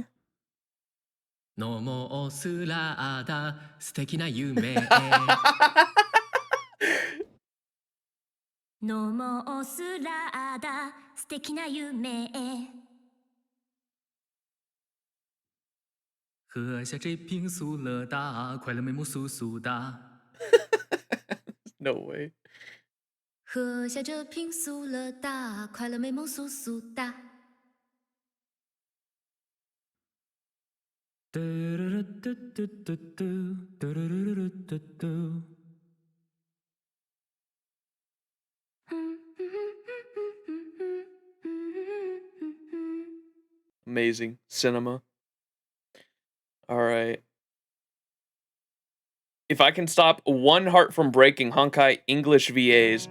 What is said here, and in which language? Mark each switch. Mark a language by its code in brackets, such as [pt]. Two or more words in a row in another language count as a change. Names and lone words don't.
[ja] のもすらだ素敵な夢へのもすらだ素敵な夢へ [zh] 喝下这瓶苏乐达，快乐美梦酥酥的。 [en] No way. [zh] 喝下这瓶苏乐达，快乐美梦酥酥的。嘟嘟嘟嘟嘟嘟嘟嘟嘟嘟嘟。 [en] Amazing cinema. All right. If I can stop one heart from breaking, Honkai English VAs.